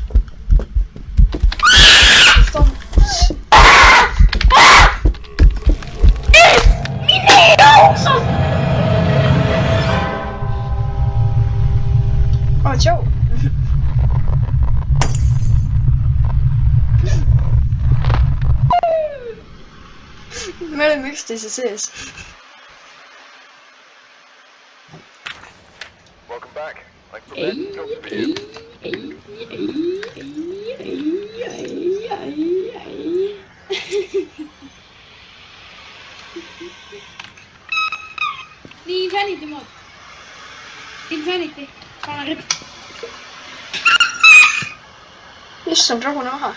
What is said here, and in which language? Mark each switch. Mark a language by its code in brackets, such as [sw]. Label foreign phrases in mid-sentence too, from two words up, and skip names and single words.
[et] Mine ausalt! Oh, tšau! Me oleme üksteise sees. [en] Welcome back. Like the best job for you. [et] Nii, Insanity mood. Insanity. Pane ripp. Issand, rahune maha.